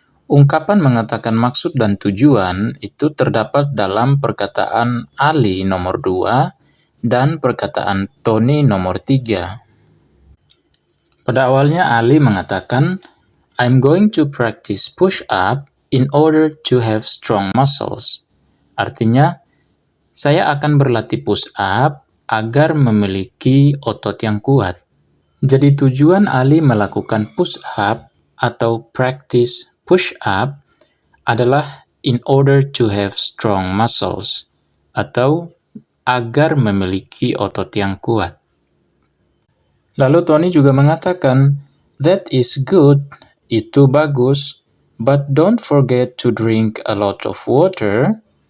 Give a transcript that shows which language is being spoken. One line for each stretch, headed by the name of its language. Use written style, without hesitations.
Indonesian: Ungkapan mengatakan maksud dan tujuan itu terdapat dalam perkataan Ali nomor 2 dan perkataan Tony nomor 3. Pada awalnya Ali mengatakan,
English: I'm going to practice push-up in order to have strong muscles.
Indonesian: Artinya, saya akan berlatih push-up agar memiliki otot yang kuat. Jadi tujuan Ali melakukan push-up atau practice push-up adalah
English: in order to have strong muscles
Indonesian: atau agar memiliki otot yang kuat. Lalu Tony juga mengatakan,
English: that is good,
Indonesian: itu bagus,
English: but don't forget to drink a lot of water.